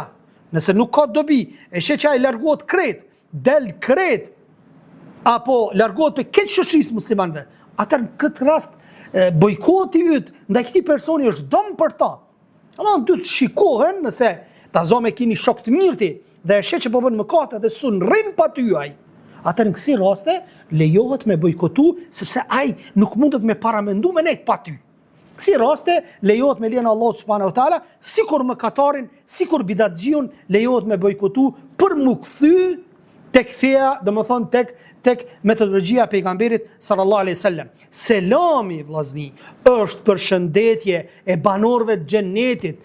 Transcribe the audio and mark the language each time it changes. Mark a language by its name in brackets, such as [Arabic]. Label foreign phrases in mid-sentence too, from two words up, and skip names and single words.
[Albanian] Nëse nuk ka dobi, e sheh që ai largohet krejt, del krejt apo largohet për këtë shoqërisë muslimanëve, atëherë në këtë rast bojkoti yt ndaj këtij personi është dëm për ta. Ama duhet shikohen nëse ta zome kini shok të mirë ti dhe e sheh që po bën mëkate dhe sun rrin pa ty ai. Atër në kësi raste, lejohet me bojkotu, sepse ai nuk mundet me paramendu me nejt pa ty. Kësi raste, lejohet me lena Allah [Arabic] سبحانه وتعالى, [Albanian] sikur mëkatarin, sikur bidatxhiun, lejohet me bojkotu për mu këthy tek feja, dhe më thonë tek metodologjia e pejgamberit [Arabic] صلى الله عليه وسلم. [Albanian] Selami, vllazni, është përshëndetje e banorëve të xhennetit.